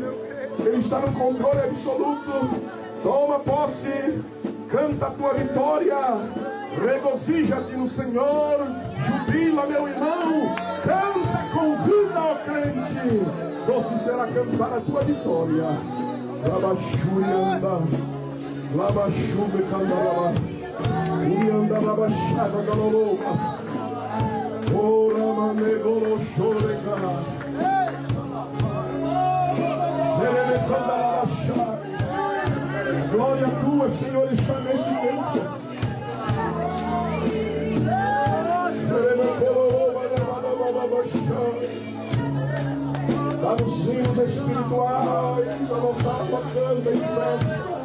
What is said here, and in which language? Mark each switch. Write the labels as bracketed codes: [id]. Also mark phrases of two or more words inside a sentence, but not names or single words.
[pt] Ele está no controle absoluto. Toma posse, canta a tua vitória, regozija-te no Senhor, jubila, meu irmão, canta com vida, ó crente. Doce será cantar a tua vitória. Labachurianda, labachube candaraba, urianda labachada galoloba, ora manegolo choreca. Glória a tua, Senhor, está neste tempo. Dá os hinos espirituais, a nossa alma canta e cessa.